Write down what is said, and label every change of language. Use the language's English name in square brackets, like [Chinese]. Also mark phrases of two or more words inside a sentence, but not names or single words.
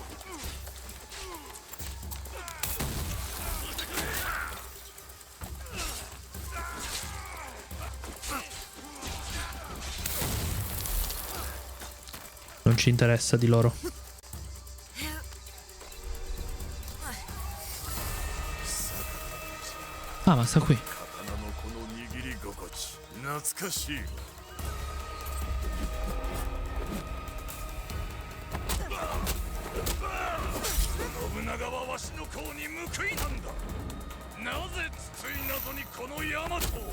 [Italian] Non ci interessa di loro. Ah, ma sta qui. [Japanese] 刀のこの握り心地懐かしいわ。信長はわしの顔に報いなんだ。なぜ筒井謎にこの大和を。